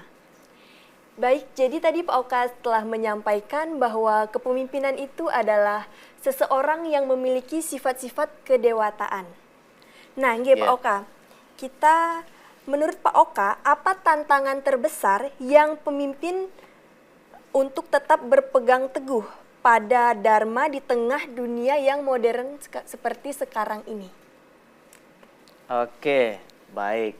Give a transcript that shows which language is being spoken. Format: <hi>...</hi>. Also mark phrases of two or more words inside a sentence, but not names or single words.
<id>Baik, jadi tadi Pak Oka telah menyampaikan bahwa kepemimpinan itu adalah seseorang yang memiliki sifat-sifat kedewataan. Nah, nggih Pak Oka, menurut Pak Oka, apa tantangan terbesar yang pemimpin untuk tetap berpegang teguh pada Dharma di tengah dunia yang modern seperti sekarang ini? Oke, baik.</id>